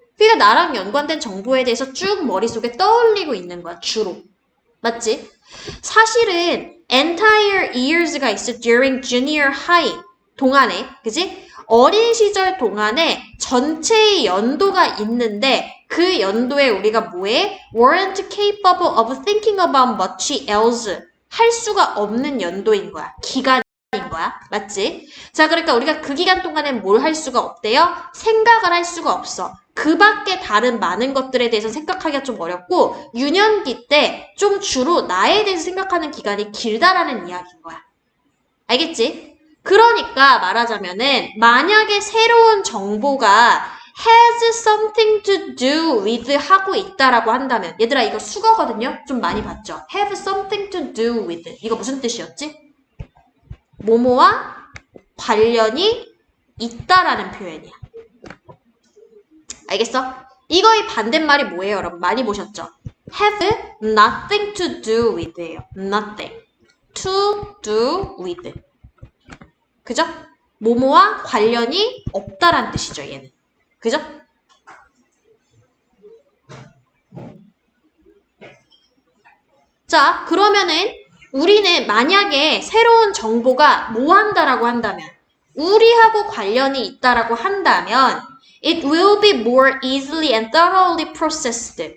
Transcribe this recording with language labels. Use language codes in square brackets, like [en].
[ko] 그러니까 나랑 연관된 정보에 대해서 쭉 머릿속에 떠올리고 있는 거야, 주로. 맞지? 사실은 [en] entire years [ko] 가 있어 [en] during junior high [ko] 동안에, 그지? 어린 시절 동안에 전체의 연도가 있는데 그 연도에 우리가 뭐해? [en] weren't capable of thinking about much else [ko] 할 수가 없는 연도인 거야. 기간인 거야. 맞지? 자, 그러니까 우리가 그 기간 동안에 뭘 할 수가 없대요? 생각을 할 수가 없어. 그 밖에 다른 많은 것들에 대해서 생각하기가 좀 어렵고 유년기 때 좀 주로 나에 대해서 생각하는 기간이 길다라는 이야기인 거야. 알겠지? 그러니까 말하자면은 만약에 새로운 정보가 [en] has something to do with [ko] 하고 있다라고 한다면 얘들아 이거 수거거든요? 좀 많이 봤죠? [en] have something to do with [ko] 이거 무슨 뜻이었지? 뭐뭐와 관련이 있다라는 표현이야. 알겠어? 이거의 반대말이 뭐예요, 여러분? 많이 보셨죠? [en] have nothing to do with예요. nothing. to do with. [ko] 그죠? 뭐뭐와 관련이 없다란 뜻이죠, 얘는. 그죠? 자, 그러면은 우리는 만약에 새로운 정보가 뭐 한다라고 한다면 우리하고 관련이 있다라고 한다면 [en] it will be more easily and thoroughly processed.